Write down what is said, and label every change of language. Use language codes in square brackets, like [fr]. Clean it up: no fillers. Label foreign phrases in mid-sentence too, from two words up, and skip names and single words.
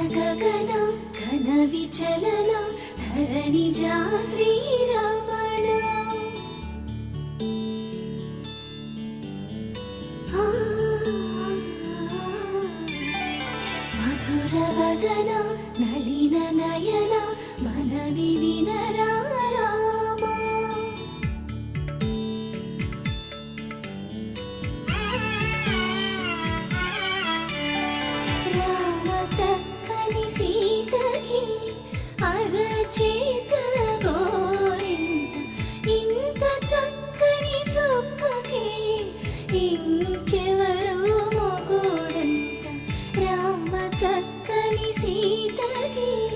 [kn] ಗಗನ ಘನ ವಿಚಲನ ಧರಣಿಜ ಶ್ರೀರಮಣ ಮಧುರ ವದನ ನಳಿನ ನಯನ ಮನವಿ ವಿನರ [te] అరచేత గోరింట ఇంత చక్కని చుక్కకి ఇంకెవరు మొగుడంట రామ చక్కని సీతకి